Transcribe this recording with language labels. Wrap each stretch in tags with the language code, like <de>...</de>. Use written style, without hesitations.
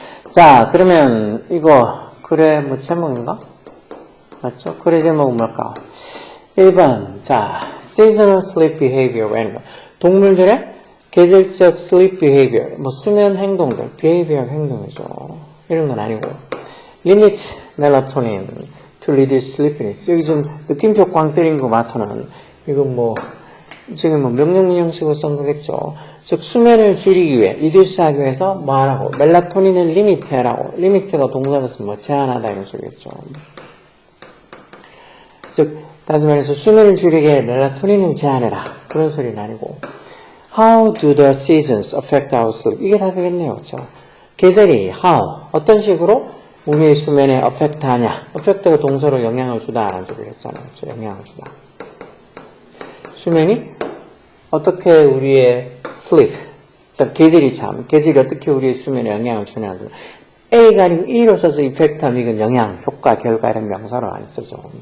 <ko>자, 그러면 이거 글의 뭐 제목인가? 맞죠? 글의 제목은 뭘까? 1번, 자,</ko> <en>seasonal sleep behavior, animal.</en> <ko>동물들의 계절적 sleep behavior, 뭐 수면 행동들, behavior 행동이죠. 이런 건 아니고.</ko> <en>limit melatonin to reduce sleepiness.</en> <ko>여기 좀 느낌표 꽝 때린 거 봐서는 이건 뭐 지금 뭐 명령 형식으로 쓴 거겠죠. 즉 수면을 줄이기 위해, reduce 하기 위해서 뭐 하라고? 멜라토닌을 limit하라고. limit가 동사로서 뭐 제한하다 이런 소리겠죠. 즉 다시 말해서 수면을 줄이기 위해 멜라토닌을 제한해라. 그런 소리는 아니고</ko> <en>How do the seasons affect our sleep?</en> <ko>이게 답이겠네요. 그렇죠? 계절이 how, 어떤 식으로 우리의 수면에 affect 하냐. affect가 동사로 영향을 주다 라는 소리를 했잖아요. 그렇죠? 영향을 주다. 수면이 어떻게 우리의 sleep, 자, 계절이 어떻게 우리의 수면에 영향을 주냐는 A가 아니고 E로 써서 effect 하면 이건 영향, 효과, 결과 이런 명사로 안 쓰죠.</ko>